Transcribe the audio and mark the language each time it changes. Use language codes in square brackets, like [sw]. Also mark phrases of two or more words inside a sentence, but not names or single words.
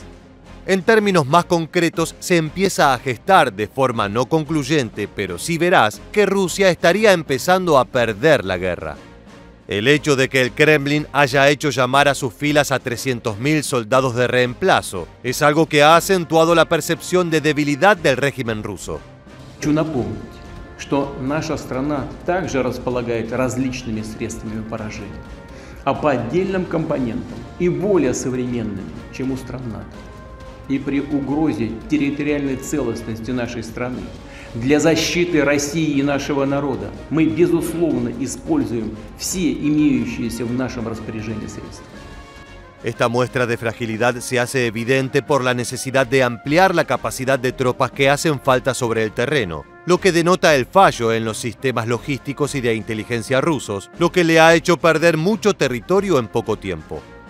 [es] En términos más concretos, se empieza a gestar de forma no concluyente, pero sí veraz, que Rusia estaría empezando a perder la guerra. El hecho de que el Kremlin haya hecho llamar a sus filas a 300.000 soldados de reemplazo es algo que ha acentuado la percepción de debilidad del régimen ruso. [ru] Хочу напомнить, что наша страна также располагает различными средствами поражения, а по отдельным компонентам и более современными, чем у стран НАТО. И при угрозе территориальной целостности нашей страны для защиты России и нашего народа мы, безусловно, используем все имеющиеся в нашем распоряжении средства. [es] Esta muestra de fragilidad se hace evidente por la necesidad de ampliar la capacidad de tropas que hacen falta sobre el terreno, lo que denota el fallo en los sistemas logísticos y de inteligencia rusos, lo que le ha hecho perder mucho territorio en poco tiempo.